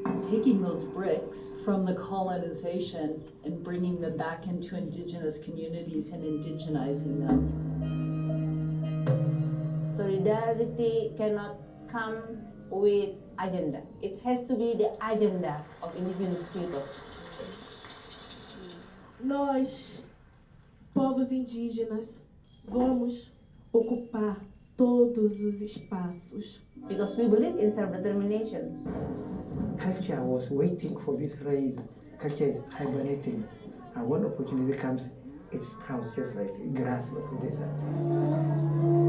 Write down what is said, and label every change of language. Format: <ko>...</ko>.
<en>Taking those bricks from the colonization and bringing them back into indigenous communities and indigenizing them. Solidarity cannot come with agenda. It has to be the agenda of indigenous people.</en> <pt>Nós, povos indígenas, vamos ocupar todos os espaços.</pt> <en>Because we believe in self-determination. Culture was waiting for this raid. Culture is hibernating. And when opportunity comes, it sprouts just like grass of the desert.</en>